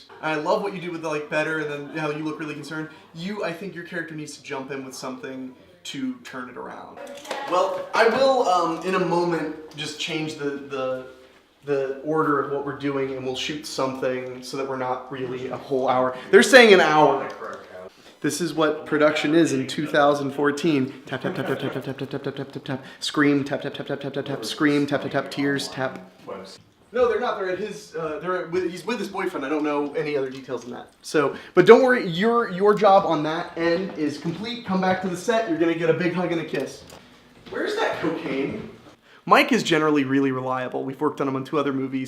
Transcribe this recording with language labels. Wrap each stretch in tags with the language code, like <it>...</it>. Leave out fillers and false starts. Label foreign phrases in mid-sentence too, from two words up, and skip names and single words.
<en>I love what you do with the like better, and then how you look really concerned. I think your character needs to jump in with something to turn it around. Well, I will in a moment just change the order of what we're doing, and we'll shoot something so that we're not really a whole hour. They're saying an hour. This is what production is in 2014. Tap tap tap tap tap tap tap tap tap tap tap tap. Scream tap tap tap tap tap tap tap. Scream tap tap tap. Tears tap. No, they're not. They're at his. He's with his boyfriend. I don't know any other details than that. So, but don't worry. Your job on that end is complete. Come back to the set. You're gonna get a big hug and a kiss. Where's that cocaine? Mike is generally really reliable. We've worked on him on 2 other movies.</en>